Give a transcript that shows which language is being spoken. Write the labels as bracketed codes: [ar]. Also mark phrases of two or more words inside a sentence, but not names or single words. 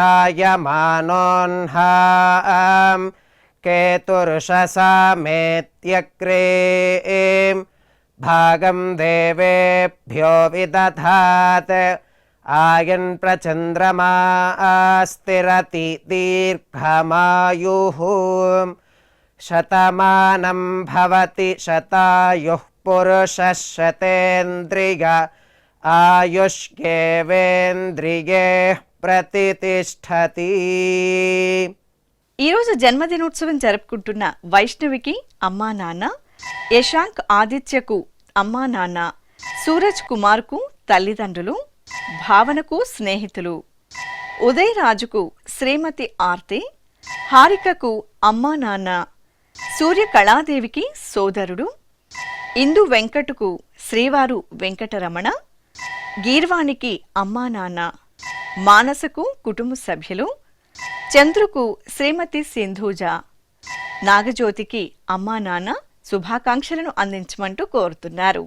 [sa] जायमानोऽह्नां केतुर्षसामेत्यग्रे भागं देवेभ्यो विदधात् आयन् प्रचन्द्रमा स्थिरति दीर्घमायुः शतमानं भवति शतायुः पुरुषः शतेन्द्रिय ఆయుష్యేవేంద్రియే ప్రతిష్టతి. [te] ఈరోజు జన్మదినోత్సవం జరుపుకుంటున్న వైష్ణవికి అమ్మా నాన్న, యశాంక్ ఆదిత్యకు అమ్మా నాన్న, సూరజ్ కుమార్కు తల్లిదండ్రులు, భావనకు స్నేహితులు, ఉదయ్ రాజుకు శ్రీమతి ఆర్తి, హారికకు అమ్మా నాన్న, సూర్య కళాదేవికి సోదరుడు, ఇందు వెంకటుకు శ్రీవారు వెంకటరమణ, గీర్వాణికి అమ్మా నాన్న, మానసకు కుటుంబ సభ్యులు, చంద్రుకు శ్రీమతి సింధూజ, నాగజ్యోతికి అమ్మా నాన్న శుభాకాంక్షలను అందించమంటూ కోరుతున్నారు.